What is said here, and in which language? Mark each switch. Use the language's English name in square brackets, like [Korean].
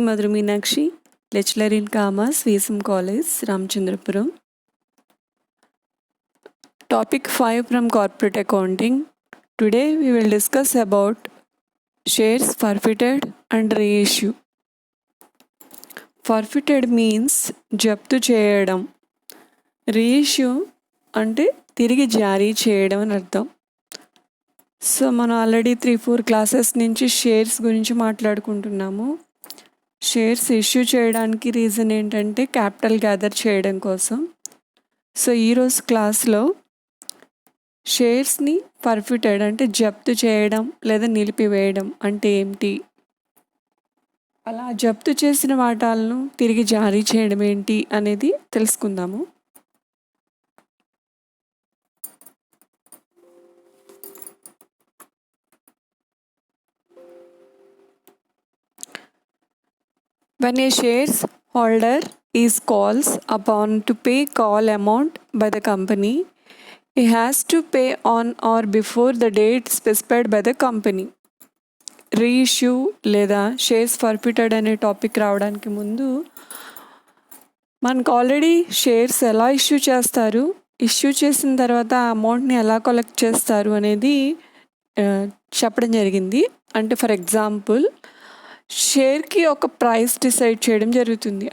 [English] Madhuri Meenakshi, lecturer in Commerce, VSM College, Ramchandrapuram. Topic 5 from Corporate Accounting. Today we will discuss about shares forfeited and reissue. Forfeited means [Telugu] జప్తు చేయడం. Reissue అంటే తిరిగి జారీ చేయడం అని అర్థం. సో మనం ఆల్రెడీ 3-4 క్లాసెస్ నుంచి షేర్స్ గురించి మాట్లాడుకుంటున్నాము. షేర్స్ ఇష్యూ చేయడానికి రీజన్ ఏంటంటే క్యాపిటల్ గ్యాదర్ చేయడం కోసం. సో ఈరోజు క్లాస్లో షేర్స్ని ఫర్ఫిటెడ్ అంటే జప్తు చేయడం లేదా నిలిపివేయడం అంటే ఏమిటి, అలా జప్తు చేసిన వాటాలను తిరిగి జారీ చేయడం ఏంటి అనేది తెలుసుకుందాము. [English] When a shareholder is calls upon to pay call amount by the company, he has to pay on or before the date specified by the company. [Telugu] Reissue లేదా షేర్స్ ఫర్ఫిటెడ్ అనే టాపిక్ రావడానికి ముందు మనకు ఆల్రెడీ షేర్స్ ఎలా issue చేస్తారు, issue చేసిన తర్వాత ఆ అమౌంట్ని ఎలా కలెక్ట్ చేస్తారు అనేది చెప్పడం జరిగింది. అంటే ఫర్ ఎగ్జాంపుల్ షేర్కి ఒక ప్రైస్ డిసైడ్ చేయడం జరుగుతుంది.